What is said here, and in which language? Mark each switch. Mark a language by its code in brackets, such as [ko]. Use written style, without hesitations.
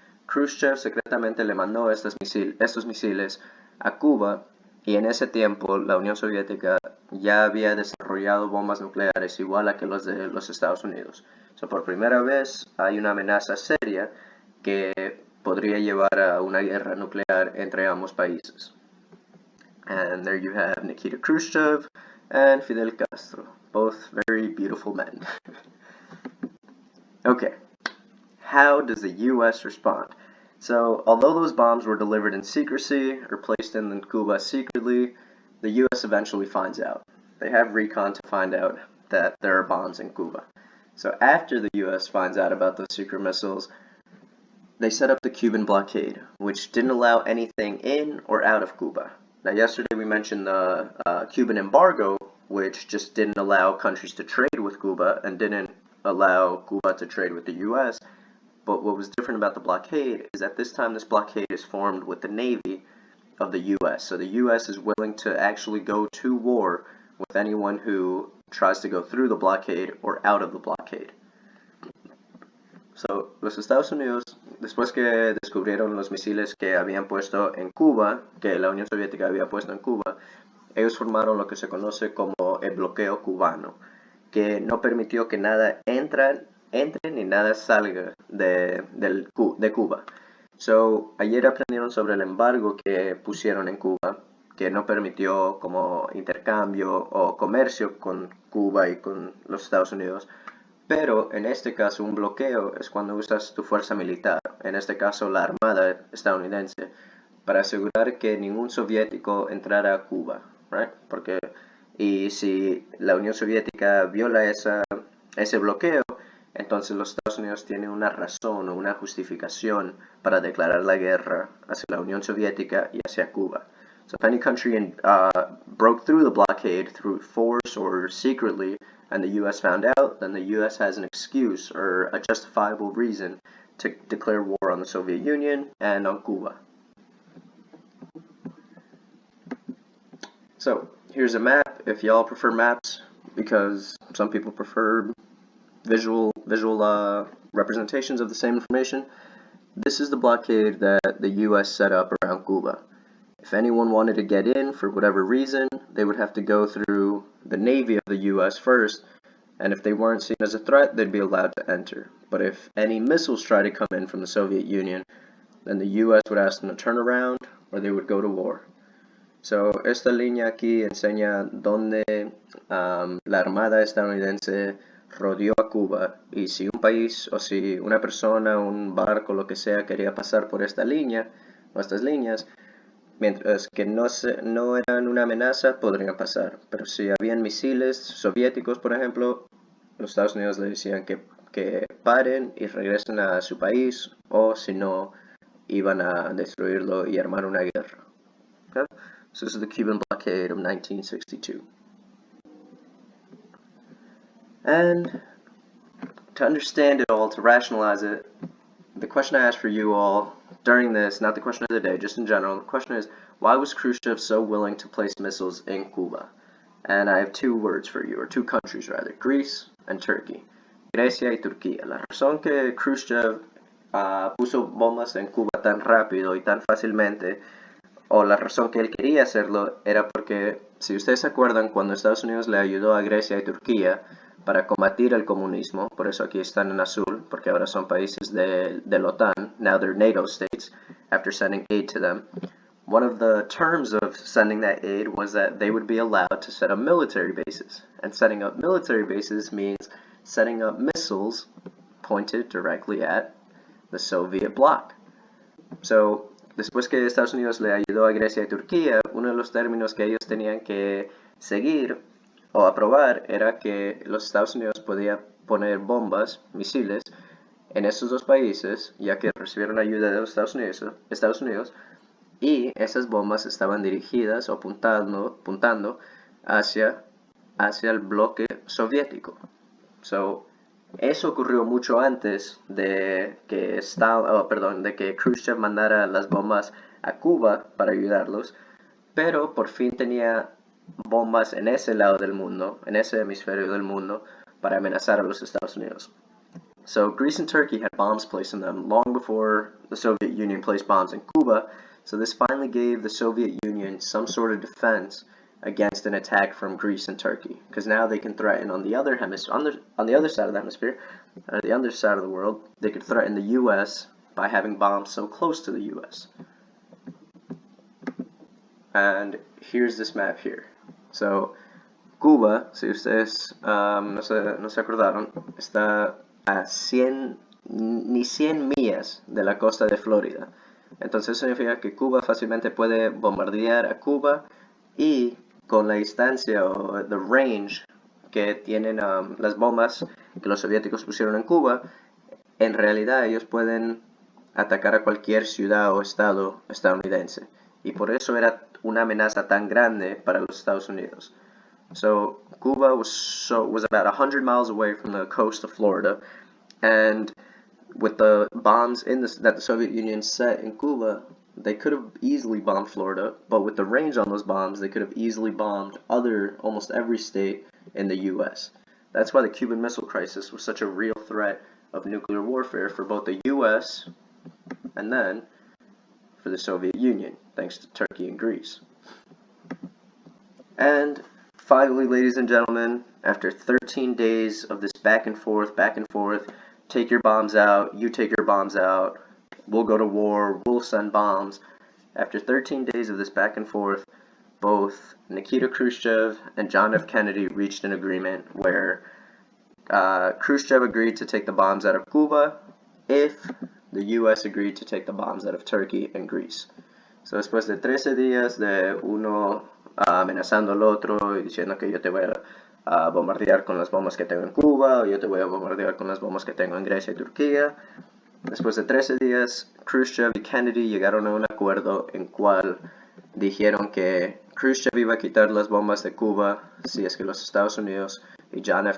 [es] Khrushchev secretamente le mandó estos misiles a Cuba, y en ese tiempo la Unión Soviética ya había desarrollado bombas nucleares igual a que los de los Estados Unidos. So, por primera vez hay una amenaza seria que podría llevar a una guerra nuclear entre ambos países. [en] And there you have Nikita Khrushchev and Fidel Castro, both very beautiful men. Okay, how does the US respond? So, although those bombs were delivered in secrecy or placed in Cuba secretly, the US eventually finds out. They have recon to find out that there are bombs in Cuba. So after the US finds out about those secret missiles, they set up the Cuban blockade, which didn't allow anything in or out of Cuba. Now, yesterday we mentioned the Cuban embargo, which just didn't allow countries to trade with Cuba and didn't allow Cuba to trade with the U.S. But what was different about the blockade is that this time this blockade is formed with the Navy of the U.S. So the U.S. is willing to actually go to war with anyone who tries to go through the blockade or out of the blockade. [es] So, los Estados Unidos, después que descubrieron los misiles que habían puesto en Cuba, que la Unión Soviética había puesto en Cuba, ellos formaron lo que se conoce como el bloqueo cubano, que no permitió que nada entre ni nada salga de Cuba. So, ayer aprendieron sobre el embargo que pusieron en Cuba, que no permitió como intercambio o comercio con Cuba y con los Estados Unidos. Pero en este caso un bloqueo es cuando usas tu fuerza militar, en este caso la Armada estadounidense, para asegurar que ningún soviético entrara a Cuba, [en] right? [es] Y si la Unión Soviética viola ese bloqueo, entonces los Estados Unidos tienen una razón o una justificación para declarar la guerra hacia la Unión Soviética y hacia Cuba. [en] So if any country broke through the blockade through force or secretly, and the U.S. found out, then the U.S. has an excuse or a justifiable reason to declare war on the Soviet Union and on Cuba. So, here's a map. If y'all prefer maps, because some people prefer visual visual representations of the same information. This is the blockade that the US set up around Cuba. If anyone wanted to get in for whatever reason, they would have to go through the Navy of the US first, and if they weren't seen as a threat, they'd be allowed to enter. But if any missiles tried to come in from the Soviet Union, then the US would ask them to turn around or they would go to war. [es] So, esta línea aquí enseña dónde la Armada estadounidense rodeó a Cuba, y si un país o si una persona, un barco, lo que sea, quería pasar por esta línea o estas líneas, mientras que no eran una amenaza, podrían pasar. Pero si habían misiles soviéticos, por ejemplo, los Estados Unidos le decían que paren y regresen a su país, o si no, iban a destruirlo y armar una guerra. [en] Okay? So this is the Cuban blockade of 1962. And to understand it all, to rationalize it, the question I asked for you all during this, not the question of the day, just in general, the question is, why was Khrushchev so willing to place missiles in Cuba? And I have two words for you, or two countries rather, Greece and Turkey. [es] Grecia y Turquía. La razón que Khrushchev puso bombas en Cuba tan rápido y tan fácilmente, o la razón que él quería hacerlo, era porque, si ustedes se acuerdan, cuando Estados Unidos le ayudó a Grecia y Turquía para combatir el comunismo, por eso aquí están en azul, porque ahora son países de la OTAN, [en] now they're NATO states, after sending aid to them. One of the terms of sending that aid was that they would be allowed to set up military bases. And setting up military bases means setting up missiles pointed directly at the Soviet bloc. [es] So, después que Estados Unidos le ayudó a Grecia y Turquía, uno de los términos que ellos tenían que seguir o aprobar era que los Estados Unidos podía poner bombas, misiles, en esos dos países, ya que recibieron ayuda de los Estados Unidos, y esas bombas estaban dirigidas o apuntando hacia el bloque soviético. So, eso ocurrió mucho antes de que Khrushchev mandara las bombas a Cuba para ayudarlos, pero por fin tenía bombas en ese lado del mundo, en ese hemisferio del mundo, para amenazar a los Estados Unidos. [en] So Greece and Turkey had bombs placed in them long before the Soviet Union placed bombs in Cuba, so this finally gave the Soviet Union some sort of defense against an attack from Greece and Turkey, because now they can threaten on the other side of the hemisphere, the other side of the world, they could threaten the U.S. by having bombs so close to the U.S. And here's this map here. [es] So, Cuba, si ustedes no se acordaron, está a 100 millas de la costa de Florida. Entonces eso significa que Cuba fácilmente puede bombardear a Cuba, y con la distancia o [en] the range [es] que tienen las bombas que los soviéticos pusieron en Cuba, en realidad ellos pueden atacar a cualquier ciudad o estado estadounidense. Y por eso era una amenaza tan grande para los Estados Unidos. [en] So Cuba was about 100 miles away from the coast of Florida, and with the bombs that the Soviet Union set in Cuba, they could have easily bombed Florida, but with the range on those bombs, they could have easily bombed almost every state in the U.S. That's why the Cuban Missile Crisis was such a real threat of nuclear warfare for both the U.S. and then for the Soviet Union, thanks to Turkey and Greece. And finally, ladies and gentlemen, after 13 days of this back and forth, take your bombs out, you take your bombs out, we'll go to war, we'll send bombs. After 13 days of this back and forth, both Nikita Khrushchev and John F. Kennedy reached an agreement where Khrushchev agreed to take the bombs out of Cuba if the U.S. agreed to take the bombs out of Turkey and Greece. [es] So después de 13 días de uno amenazando al otro y diciendo que yo te voy a bombardear con las bombas que tengo en Cuba, o yo te voy a bombardear con las bombas que tengo en Grecia y Turquía, después de 13 días, Khrushchev y Kennedy llegaron a un acuerdo en cual dijeron que Khrushchev iba a quitar las bombas de Cuba si es que los Estados Unidos y John F.